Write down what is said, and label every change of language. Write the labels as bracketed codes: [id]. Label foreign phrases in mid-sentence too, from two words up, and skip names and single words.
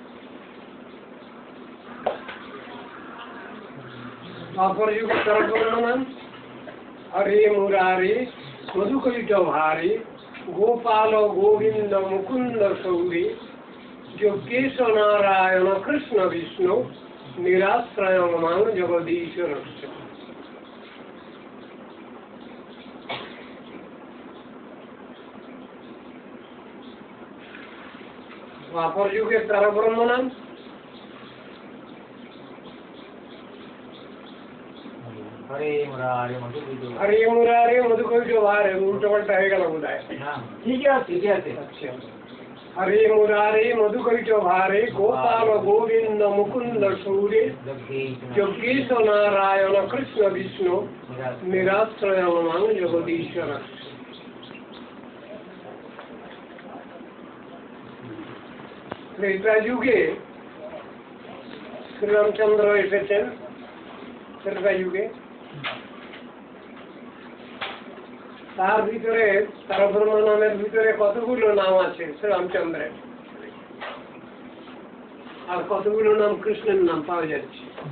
[bn] দ্বাপর যুগে তার ব্রহ্ম নাম [sa] হরে মুরারি মধুকৈট ভারী গোপাল গোবিন্দ মুকুন্দ সৌরী যোগেশ নারায়ণ কৃষ্ণ বিষ্ণু নিরাশ্রয় মাং জগদীশ্বর। [bn] দ্বাপর যুগে তার ব্রহ্ম নাম [sa] हरे मुरारे मधुकैट भारे [bn] উল্টা পাল্টা হয়ে গেল বোধহয়। [hi] ठीक है [sa] अच्छा हरे मुरारे मधुकैट भारे गोपाल गोविंद मुकुंद सूर्य योगेश नारायण कृष्ण विष्णु निराश्रय मां जगदीश्वर। [bn] ত্রেতা যুগে শ্রীরামচন্দ্র এসেছেন। ত্রেতা যুগে তার ভিতরে তার ব্রহ্ম নামের ভিতরে কতগুলো নাম আছে শ্রীরামচন্দ্রের, আর কতগুলো নাম কৃষ্ণের নাম পাওয়া যাচ্ছে।